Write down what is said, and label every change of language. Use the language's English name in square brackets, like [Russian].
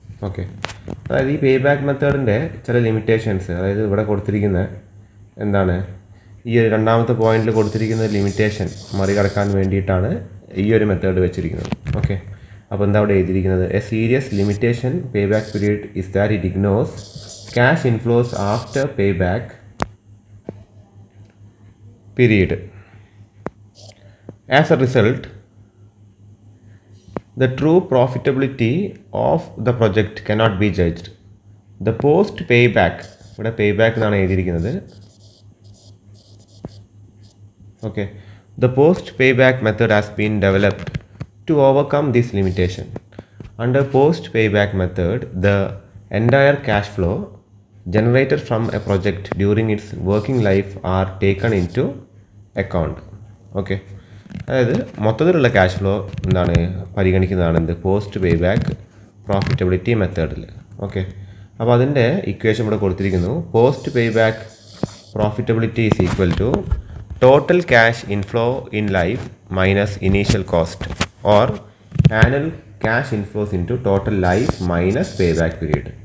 [Malayalam] Okay, അതായത് ഈ pay back മെത്തേഡിൻ്റെ ചില ലിമിറ്റേഷൻസ്, അതായത് ഇവിടെ കൊടുത്തിരിക്കുന്ന എന്താണ്, ഈ ഒരു രണ്ടാമത്തെ പോയിന്റിൽ കൊടുത്തിരിക്കുന്ന ലിമിറ്റേഷൻ മറികടക്കാൻ വേണ്ടിയിട്ടാണ് ഈ ഒരു മെത്തേഡ് വെച്ചിരിക്കുന്നത്. [English] okay, [Malayalam] അപ്പോൾ എന്താ അവിടെ എഴുതിയിരിക്കുന്നത്, [English] A serious limitation payback period is that it ignores cash inflows after payback period. As a result, the true profitability of the project cannot be judged. The post payback, ഇവിടെ payback [Malayalam] എന്നാണ് എഴുതിയിരിക്കുന്നത്. [English] Okay, the post payback method has been developed to overcome this limitation. Under post payback method, the entire cash flow generated from a project during its working life are taken into account. [Malayalam] Okay, അതായത് മൊത്തത്തിലുള്ള cash flow എന്താണ് പരിഗണിക്കുന്നതാണ് എന്ത്, post pay back profitability മെത്തേഡിൽ. Okay, അപ്പോൾ അതിൻ്റെ equation ഇവിടെ കൊടുത്തിരിക്കുന്നു, [English] Post payback profitability is equal to total cash inflow in life minus initial cost or annual cash inflows into total life minus payback period.